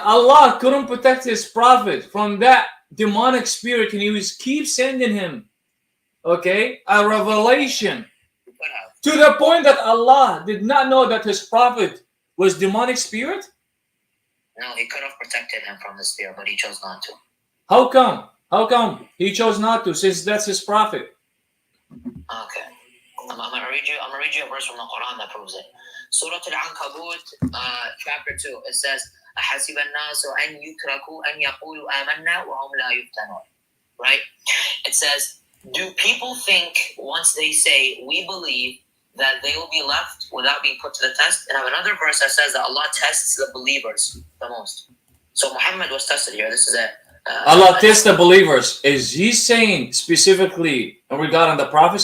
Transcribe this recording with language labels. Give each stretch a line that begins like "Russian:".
English: Allah couldn't protect his prophet from that demonic spirit, and he keep sending him, a revelation to the point that Allah did not know that his prophet was demonic spirit. No, he could have protected him from the spirit, but he chose not to. How come? How come he chose not to, since that's his prophet? Okay. I'm gonna read you a verse from the Quran that proves it. Surah Al-Ankabut, chapter 2. It says,
Arabic: أَحَسِبَ النَّاسُ أَنْ يُتْرَكُوا أَنْ يَقُولُوا آمَنَّا وَهُمْ لَا يُفْتَنُونَ.
English: Right? It says, do people think once they say, we believe, that they will be left without being put to the test? And I have another verse that says that Allah tests the believers the most. So Muhammad was tested here. This is it. Allah tests the believers. Is he saying specifically regarding the prophets?